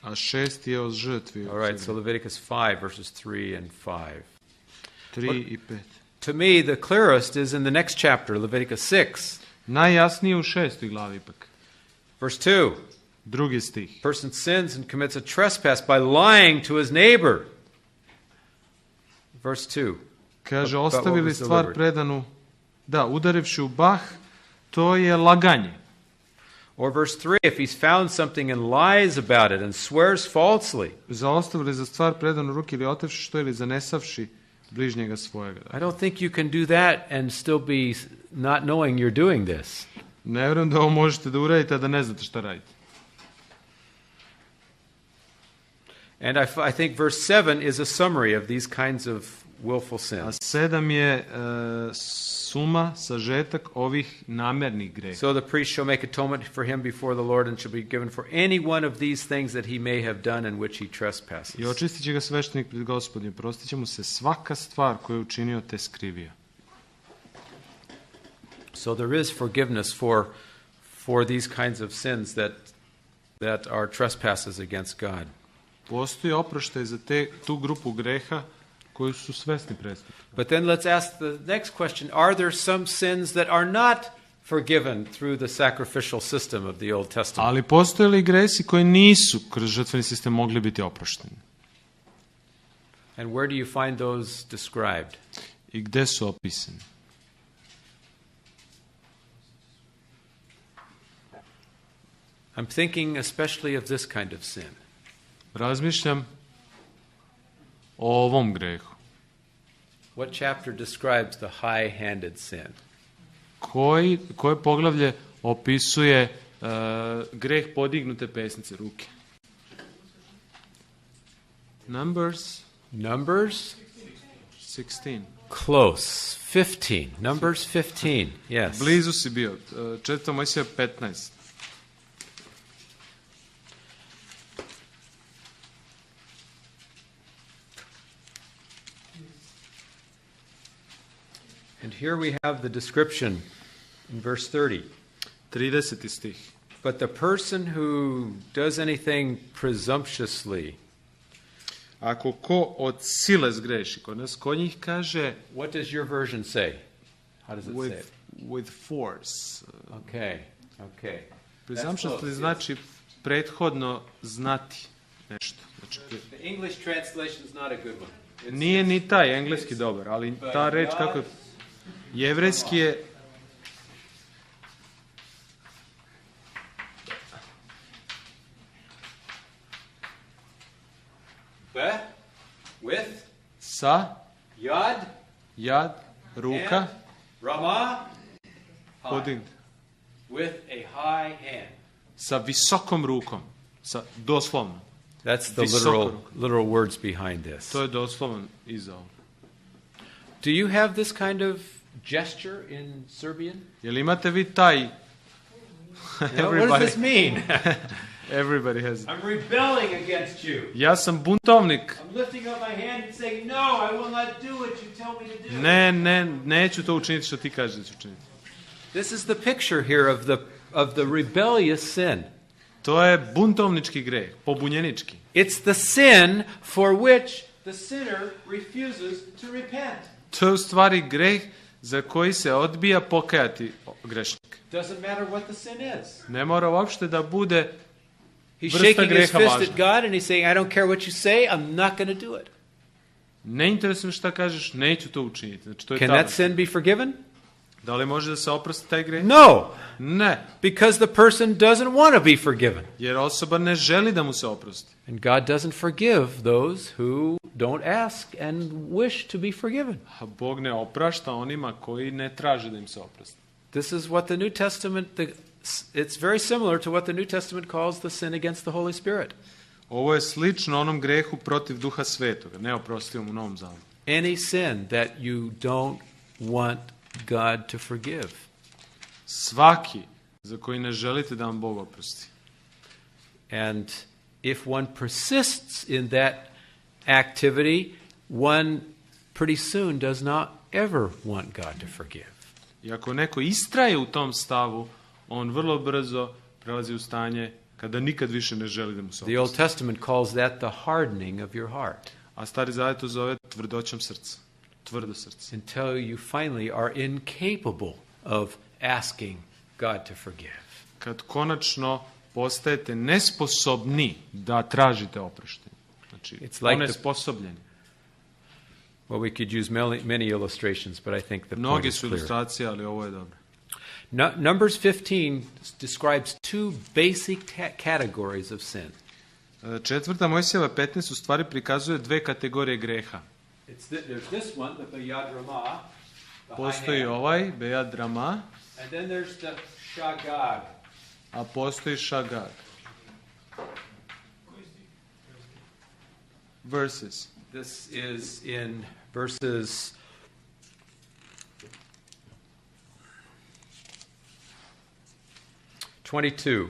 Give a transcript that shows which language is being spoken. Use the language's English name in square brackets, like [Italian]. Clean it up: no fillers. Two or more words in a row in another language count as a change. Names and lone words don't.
[Serbian] A 6 je o žrtvi. [English] All right, so Leviticus 5 verses 3 and 5. [Serbian] 3 i 5. [English] To me, the clearest is in the next chapter, Leviticus 6. [Serbian] Najjasnije u 6. glavi ipak. [English] Verse 2. [Serbian] 2. stih. [English] Person sins and commits a trespass by lying to his neighbor. Verse 2. [Serbian] Kaže, [English] But what [Serbian] ostavili [English] was [Serbian] stvar [English] delivered? [Serbian] predanu, da, udarivši u bah, to je laganje. [English] Or verse 3, if he's found something and lies about it and swears falsely. [Serbian] Zaostavili za stvar predanu ruke ili otevši što ili zanesavši bližnjega svojega. [English] I don't think you can do that and still be not knowing you're doing this. [Serbian] Ne vjerujem da ovo možete da uradite, a da ne znate šta radite. [English] And I think verse 7 is a summary of these kinds of willful [Serbian] A [English] sins. [Serbian] 7 je suma, sažetak ovih namernih greha. [English] So the priest shall make atonement for him before the Lord and shall be given for any one of these things that he may have done in which he trespasses. [Serbian] I očistit će ga sveštenik pred Gospodim. Prostit će mu se svaka stvar koju je učinio te skrivio. [English] So there is forgiveness for these kinds of sins that are trespasses against God. [Serbian] Postoji oproštaj za tu grupu greha koji su svesni prestupi. [English] But then let's ask the next question, are there some sins that are not forgiven through the sacrificial system of the Old Testament? [Serbian] Ali postoje li gresi koji nisu kroz žrtveni sistem mogli biti oprošteni? [English] And where do you find those described? [Serbian] I gde su opisani? [English] I'm thinking especially of this kind of sin. [Serbian] Razmišljam o ovom grehu. [English] What chapter describes the high-handed sin? [Serbian] Koje poglavlje opisuje greh podignute pesnice ruke? [English] Numbers 16. Close. 15. Numbers 15. Yes. [Serbian] Blizu si bio. 4. Mojsija 15. [English] And here we have the description in verse 30. [Serbian] 30. stih. [English] But the person who does anything presumptuously, [Serbian] Ako ko od sile zgreši, kod njih kaže [English] what does your version say? How does it say it? with force. Okay. [Serbian] Presumptuously znači prethodno znati nešto. Znači, [English] The English translation is not a good one. [Serbian] nije ni taj engleski dobar, ali ta reč kako je jevrejski je [English] With? [Serbian] sa [English] Yad, [Serbian] jad, ruka, [English] and Ramah, high, [Serbian] podignut. [English] with a high hand. [Serbian] Sa visokom rukom. Doslovno. [English] That's the [Serbian] Visoko. [English] literal words behind this. [Serbian] To je doslovan iza ovog. [English] Do you have this kind of gesture in Serbian? [Serbian] Jel imate vi taj... [English] What does this mean? Everybody has it. I'm rebelling against you. [Serbian] Ja sam buntovnik. [English] I'm lifting up my hand and saying, no, I will not do what you tell me to do. [Serbian] Ne, neću to učiniti što ti kažeš da ću učiniti. [English] This is the picture here of the rebellious sin. [Serbian] To je buntovnički greh, pobunjenički. [English] It's the sin for which the sinner refuses to repent. [Serbian] To je u stvari greh za koji se odbija pokajati grešnik. [English] Doesn't matter what the sin is. [Serbian] Ne mora uopšte da bude [English] He's [Serbian] vrsta [English] shaking his [Serbian] greha [English] fist [Serbian] važna. [English] at God and he's saying, I don't care what you say, I'm not going to do it. [Serbian] Ne interesuje šta kažeš, neću to učiniti. Znači, to je [English] Can [Serbian] tabla. [English] that sin be forgiven? [Serbian] Da li može da se oprosti taj greh? [English] No, [Serbian] Ne, [English] because the person doesn't want to be forgiven. [Serbian] jer osoba ne želi da mu se oprosti. [English] And God doesn't forgive those who don't ask and wish to be forgiven. [Serbian] A Bog ne oprašta onima koji ne traže da im se oprosti. [English] This is what the New Testament, it's very similar to what the New Testament calls the sin against the Holy Spirit. [Serbian] Ovo je slično onom grehu protiv Duha Svetoga, neoprostivom u Novom Zavjetu. [English] Any sin that you don't want God to forgive. [Serbian] Svaki za koji ne želite da vam Bog oprosti. [English] And if one persists in that activity, one pretty soon does not ever want God to forgive. [Serbian] I ako neko istraje u tom stavu, on vrlo brzo prelazi u stanje kada nikad više ne želi da mu se [English] The Old [Serbian] oprosti. [English] Testament calls that the hardening of your heart [Serbian] A Stari Zavjet to zove tvrdoćom srca. Tvrdo srce. [English] until you finally are incapable of asking God to forgive. [Serbian] Kad konačno postajete nesposobni da tražite oproštenje. Znači, [English] It's like [Serbian] onesposobljeni. [English] Well, we could use many illustrations, but I think the point [Serbian] Mnogi [English] is [Serbian] su [English] clear. [Serbian] ilustracije, ali ovo je dobro. [English] Numbers 15 describes two basic categories of sin. [Serbian] Četvrta Mojsijeva 15 u stvari prikazuje dve kategorije greha. [English] There's this one, the [Hebrew] ביד רמה, [English] the high [Serbian] Postoji [English] hand, [Serbian] ovaj, [Hebrew] ביד רמה, [English] and then there's the Shagag. [Serbian] a postoji Šagag. [English] Verses. This is in verses 22